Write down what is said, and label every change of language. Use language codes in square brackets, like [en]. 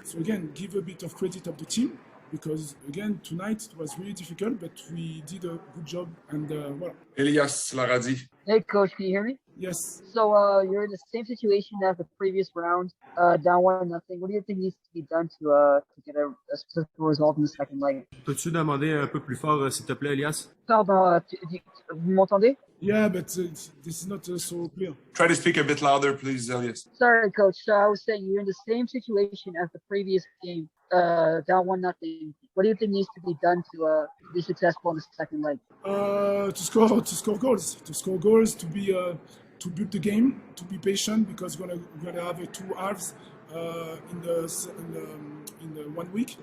[en] So again, give a bit of credit of the team. Because again, tonight it was really difficult, but we did a good job, and voilà. Elias Laradi. Hey, Coach, can you hear me? Yes. So you're in the same situation as the previous round, down 1-0. What do you think needs to be done to get a successful result in the second leg? [fr] Peux-tu demander un peu plus fort, s'il te plaît, Elias? Pardon, vous m'entendez? [en] Yeah, but this is not so clear. Try to speak a bit louder, please, Elias. Sorry, Coach. So I was saying you're in the same situation as the previous game, down 1-0. What do you think needs to be done to be successful in the second leg? To score goals, to be to build the game, to be patient because we're gonna have 2 halves in the 1 week.